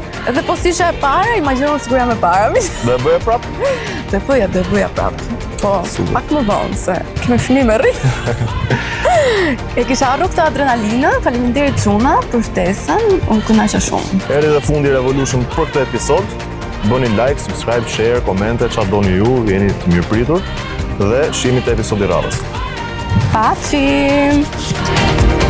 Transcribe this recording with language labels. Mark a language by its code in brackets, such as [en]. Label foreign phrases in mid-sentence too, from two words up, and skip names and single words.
[sq] Edhe po si isha e para, imagjinon sikur jam e para. Do e bëje prap? Do e bëja prap. Po, pak më vonë, se kemi fëmijë me rrit. E kisha harru këtë adrenalinën, faleminderit çuna për ftesën, unë kënaqa shumë. Erdhi dhe fundi Revolution për këtë episod. Bëni [en] like, subscribe, share, [sq] komente, çfarë doni ju, jeni të mirëpritur dhe shihemi te episodi radhës. Pafshim!